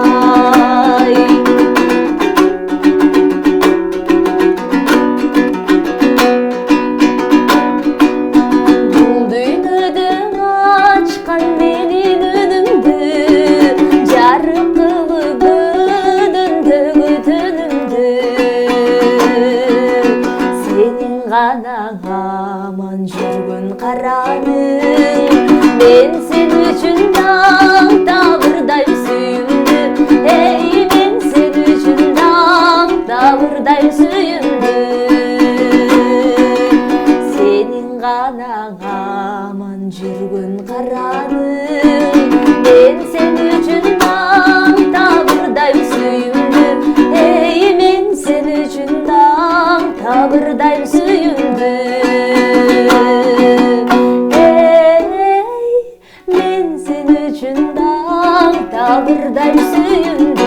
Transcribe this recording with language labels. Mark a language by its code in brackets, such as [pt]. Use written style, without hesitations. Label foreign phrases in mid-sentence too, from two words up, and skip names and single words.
[ky] Бул дүйнөдөн ачкан менин үнүмдү, жарык кылып өдүндөгү түнүмдү, сенин [kk] ғана аман жүргін қараның, мен сен үшін тағдырдай сүйіндім, ей мен сен үшін тағдырдай сүйіндім, сенің ғана аман жүргін қараның, мен сен үшін тағдырдай сүйіндім, ей мен сен үшін тағдырдай сүйіндім, ей мен сен үшін тағдырдай сүйіндім.